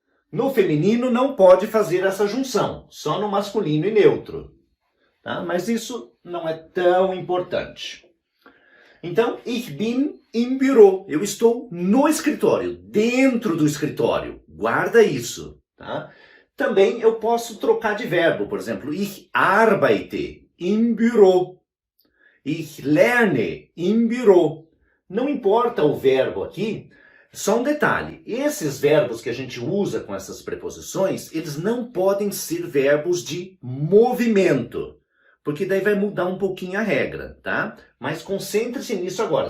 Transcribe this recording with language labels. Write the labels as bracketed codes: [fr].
[pt] No feminino não pode fazer essa junção, só no masculino e neutro, tá? Mas isso não é tão importante. Então, [de] ich bin im Büro. [pt] Eu estou no escritório, dentro do escritório. Guarda isso, tá? Também eu posso trocar de verbo. Por exemplo, [de] ich arbeite im Büro. Ich lerne im Büro. [pt] Não importa o verbo aqui, só um detalhe. Esses verbos que a gente usa com essas preposições, eles não podem ser verbos de movimento. Porque daí vai mudar um pouquinho a regra, tá? Mas concentre-se nisso agora.